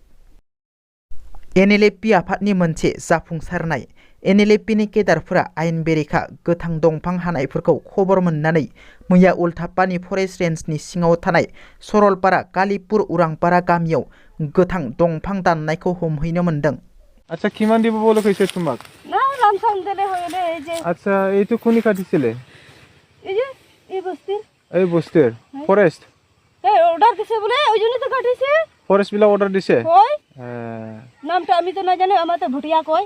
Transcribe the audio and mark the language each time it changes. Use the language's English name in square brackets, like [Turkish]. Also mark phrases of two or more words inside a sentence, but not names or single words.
[Bodo] NLFP आफादनि मोनसे जाफुंसारनाय। NLFPनि केडारफोरा आयेन बेरेखा गोथां दंफां हानायफोरखौ खबर मोननानै मैया उल्थापानि फरेस्ट रेन्जनि सिङाव थानाय सरलपारा कालीपुर उरांपारा गामियाव गोथां दंफां दाननायखौ हमहैनो मोनदों। [Assamese] আচ্ছা কিমান দিব বলে কইছে তোমাক? না রামসাম দিলে হইলে এই যে আচ্ছা এই তো কোনি কাটিছিলে? এই যে এই বস্তির ফরেস্ট এই অর্ডার দিছে বলে ওই জন্য তো কাটিছে। ফরেস্ট বিলা অর্ডার দিছে? কই হ্যাঁ নামটা আমি তো না জানি, আমার তো ভুটিয়া কই।